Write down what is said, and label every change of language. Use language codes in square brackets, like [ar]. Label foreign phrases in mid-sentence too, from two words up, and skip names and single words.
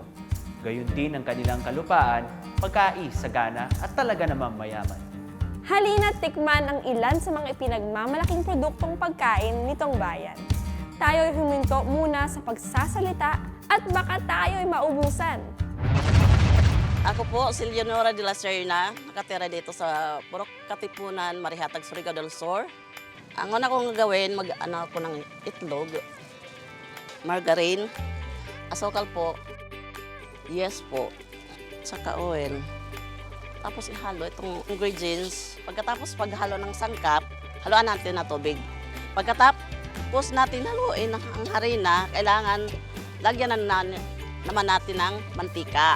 [tl] Gayun din ang kanilang kalupaan, pagkais, sagana at talaga namang mayaman. Halina't tikman ang ilan sa mga ipinagmamalaking produktong pagkain nitong bayan. Tayo'y huminto muna sa pagsasalita at baka tayo'y maubusan. Ako po, si Leonora de la Serna, nakatira dito sa Purok Katipunan, Marihatag, Surigao del Sur. Ang una kong gawin, mag-ano ako ng itlog. margarine, asukal po, yes po, saka oil. Tapos ihalo itong ingredients. Pagkatapos paghalo ng sangkap, haluan natin na tubig. Pagkatapos natin haluin ang harina, kailangan lagyan naman natin ng mantika.